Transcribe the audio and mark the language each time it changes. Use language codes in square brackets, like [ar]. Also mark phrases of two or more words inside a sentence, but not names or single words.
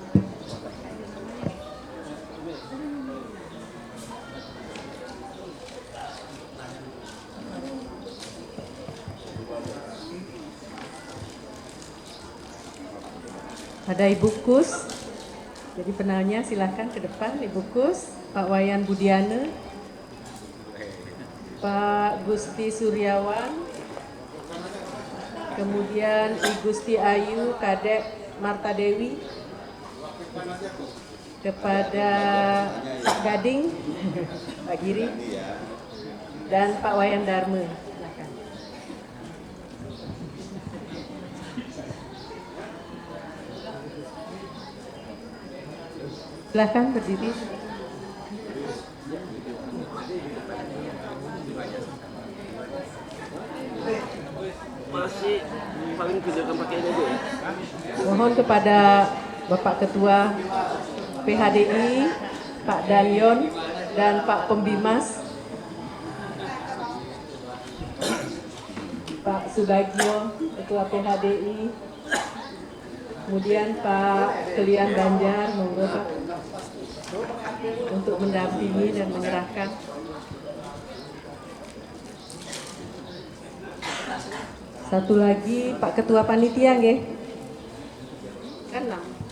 [id] Ada Ibu Kus, jadi penanya silahkan ke depan. Ibu Kus, Pak Wayan Budiana, Pak Gusti Suryawan, kemudian I Gusti Ayu Kadek Marta Dewi, kepada Pak Gading, Pak Giri, dan Pak Wayan Dharma. Silakan. Silakan berdiri. Masih paling kerjakan pakai ini aja ya. Mohon kepada Bapak Ketua PHDI, Pak Danyon, dan Pak Pembimas, Pak Subagio, Ketua PHDI, kemudian Pak Kelian Banjar, monggo Pak, untuk mendampingi dan menyerahkan. Satu lagi Pak Ketua Panitia nggih. Kan 6.